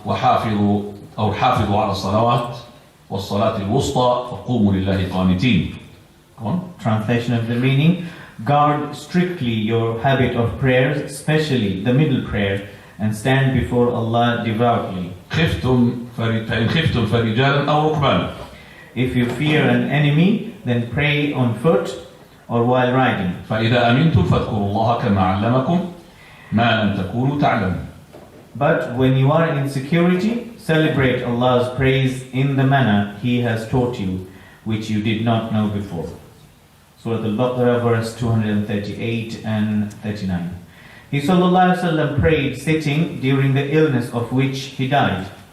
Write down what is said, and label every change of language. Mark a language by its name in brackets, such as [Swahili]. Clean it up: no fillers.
[Arabic] وَحَافِظُوا أو حافظوا على الصلوات وَالصَّلَاةِ الْوُسْطَى فَقُومُوا لِلَّهِ قَانِتِينَ. [English] Go on. Translation of the meaning: guard strictly your habit of prayers, especially the middle prayer, and stand before Allah devoutly. [Arabic] فإن خفتم فرجالا أو ركبانا. [English] If you fear an enemy, then pray on foot or while riding. [Arabic] فإذا أمنتم فاذكروا الله كما علمكم ما لم تكونوا تعلمون. [English] But when you are in security, celebrate Allah's praise in the manner He has taught you, which you did not know before. Surah Al-Baqarah, verse 238 and 39. He sallallahu alaihi wasallam prayed sitting during the illness of which he died.